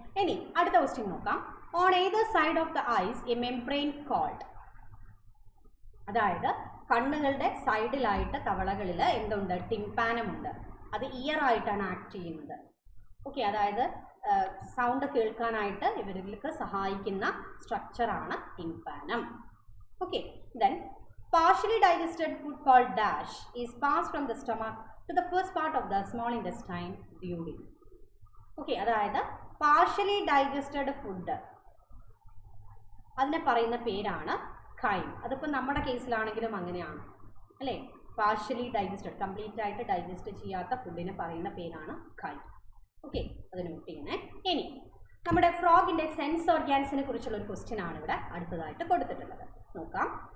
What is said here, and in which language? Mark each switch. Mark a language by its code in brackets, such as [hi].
[ml] ഇനി അടുത്ത ക്വസ്റ്റ്യൻ നോക്കാം. [en] On either side of the eyes a membrane called. [ml] അതായത് കണ്ണുകളുടെ സൈഡിലായിട്ട് തവളകളിൽ എന്തുണ്ട്? ടിംപാനമുണ്ട്. അത് ഇയർ ആയിട്ടാണ് ആക്ട് ചെയ്യുന്നത്. ഓക്കെ, അതായത് സൗണ്ട് കേൾക്കാനായിട്ട് ഇവർക്ക് സഹായിക്കുന്ന സ്ട്രക്ചറാണ് ടിംപാനം. [en] Okay, then partially digested food called dash is passed from the stomach to the first part of the small intestine, duodenum. [ml] Okay, അതായത് [en] partially digested food [ml] അതിനെ പറയുന്ന പേരാണ് ഖൈം. അതിപ്പോൾ നമ്മുടെ കേസിലാണെങ്കിലും അങ്ങനെയാണ് അല്ലേ. പാർഷ്യലി ഡൈജസ്റ്റഡ്, കംപ്ലീറ്റ് ആയിട്ട് ഡൈജസ്റ്റ് ചെയ്യാത്ത ഫുഡിനെ പറയുന്ന പേരാണ് ഖൈം. ഓക്കെ, അത് നോട്ട് ചെയ്യണേ. ഇനി നമ്മുടെ ഫ്രോഗിൻ്റെ സെൻസ് ഓർഗാൻസിനെ കുറിച്ചുള്ള ഒരു ക്വസ്റ്റ്യൻ ആണ് ഇവിടെ അടുത്തതായിട്ട് കൊടുത്തിട്ടുള്ളത്. നോക്കാം.